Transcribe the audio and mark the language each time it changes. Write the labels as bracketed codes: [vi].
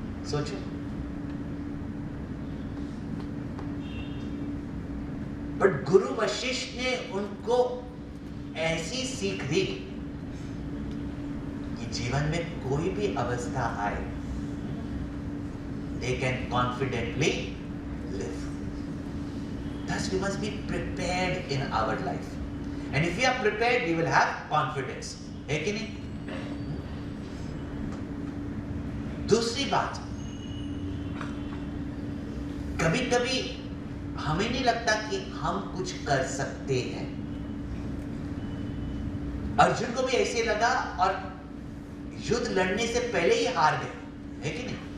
[hi] सोचो, बट गुरु वशिष्ठ ने उनको ऐसी सीख दी कि जीवन में कोई भी अवस्था आए, [en] they can confidently live. Thus we must be prepared in our life, and if we are prepared we will have confidence, [hi] है कि नहीं? दूसरी बात, कभी कभी हमें नहीं लगता कि हम कुछ कर सकते हैं। अर्जुन को भी ऐसे लगा और युद्ध लड़ने से पहले ही हार गए, है कि नहीं?